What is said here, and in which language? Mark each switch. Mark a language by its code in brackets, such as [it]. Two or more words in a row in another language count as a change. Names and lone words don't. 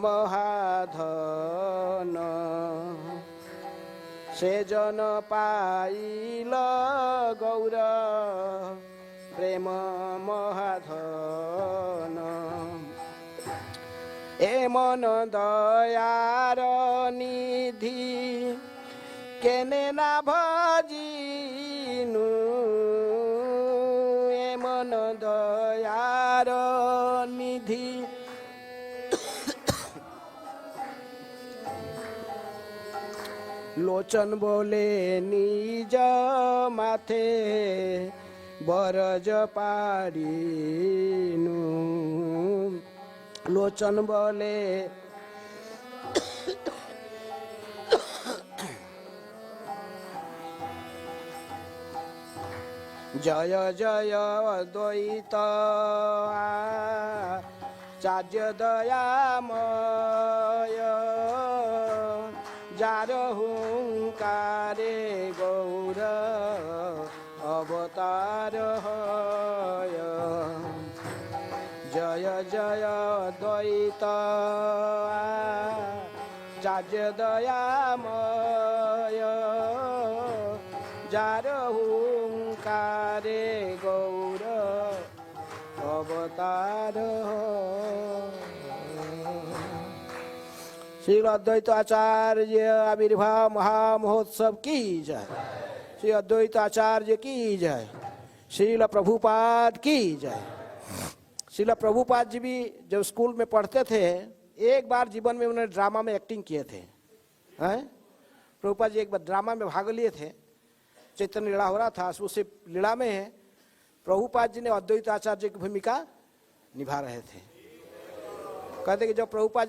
[bn] মহাধন সে জন পাইল গৌর প্রেম মহাধন এ মন দয়ার নিধি কেনে না ভজিনু এ মন দয়ার নিধি লোচন বলে নিজ মাথে বরজ পারিনু লোচন বলে জয় জয় অদ্বৈত আচার্য দয়াময় যার হুংকারে গৌর অবতার জয় জয় অদ্বৈত আচার্য দয়াময় যার হুংকারে গৌর [hi] अवतार श्री अद्वैत आचार्य आविर्भाव महामहोत्सव की जय श्री अद्वैत आचार्य की जय श्रील प्रभुपाद की जय श्रील प्रभुपाद जी भी जब स्कूल में पढ़ते थे एक बार जीवन में उन्होंने ड्रामा में एक्टिंग किए थे हैं प्रभुपाद जी एक बार ड्रामा में भाग लिए थे चैतन्य लीला हो रहा था उसी लीला में प्रभुपाद जी ने अद्वैत आचार्य की भूमिका निभा रहे थे कहते कि जब प्रभुपाद